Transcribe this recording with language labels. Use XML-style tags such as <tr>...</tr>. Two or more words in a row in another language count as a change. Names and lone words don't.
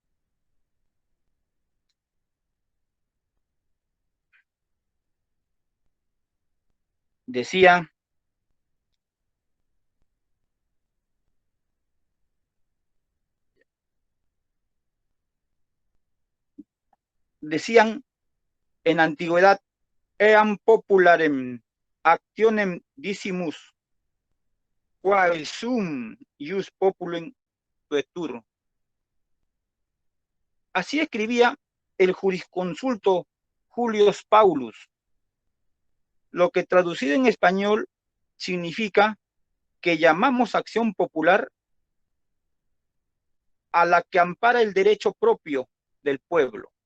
<es>Decían en antigüedad,</es> <la>eam popularem actionem dicimus, quae sum ius populum tuetur.</la> <es>Así escribía el jurisconsulto Julius Paulus, lo que traducido en español significa que llamamos acción popular a la que ampara el derecho propio del pueblo.</es>